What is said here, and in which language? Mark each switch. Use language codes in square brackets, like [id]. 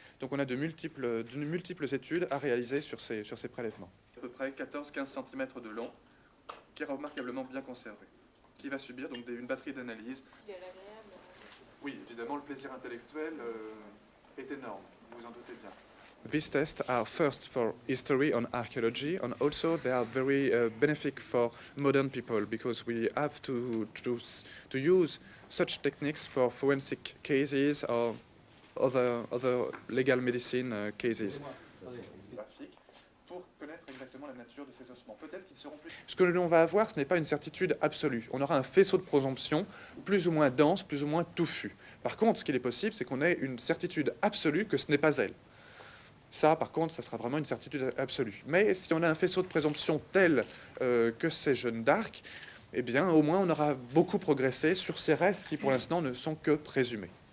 [fr] Donc on a de multiples études à réaliser sur ces prélèvements. À peu près 14-15 cm de long, qui est remarquablement bien conservé, qui va subir donc une batterie d'analyses. Oui, évidemment, le plaisir intellectuel est énorme, vous en doutez bien. [en] These tests are first for history and archaeology, and also they are very beneficial for modern people because we have to use such techniques for forensic cases or other legal medicine cases. [fr] Pour connaître exactement la nature de ces ossements. Peut-être qu'ils seront plus... Ce que l'on va avoir, ce n'est pas une certitude absolue. On aura un faisceau de présomption plus ou moins dense, plus ou moins touffu. Par contre, ce qu'il est possible, c'est qu'on ait une certitude absolue que ce n'est pas elle. Ça, par contre, ça sera vraiment une certitude absolue. Mais si on a un faisceau de présomption tel que c'est Jeanne d'Arc, eh bien, au moins, on aura beaucoup progressé sur ces restes qui, pour l'instant, ne sont que présumés.